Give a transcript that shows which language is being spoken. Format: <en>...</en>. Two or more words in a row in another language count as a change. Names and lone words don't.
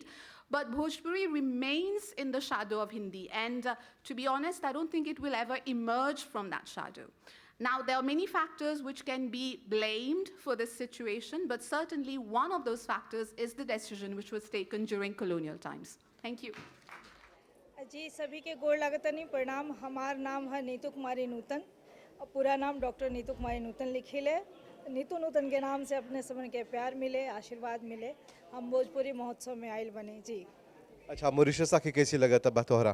<en>But Bhojpuri remains in the shadow of Hindi. And to be honest, I don't think it will ever emerge from that shadow. Now, there are many factors which can be blamed for this situation, but certainly one of those factors is the decision which was taken during colonial times. Thank you.</en> <bho>जी सभी के गोड़ लगतनी प्रणाम। हमार नाम है नीतू कुमारी नूतन और पूरा नाम डॉक्टर नीतू कुमारी नूतन लिखिले। नीतू नूतन के नाम से अपने समन के प्यार मिले, आशीर्वाद मिले। हम भोजपुरी महोत्सव में आयल बने जी। अच्छा, मॉरिशस आके कैसी लगा था बतौरा?</bho>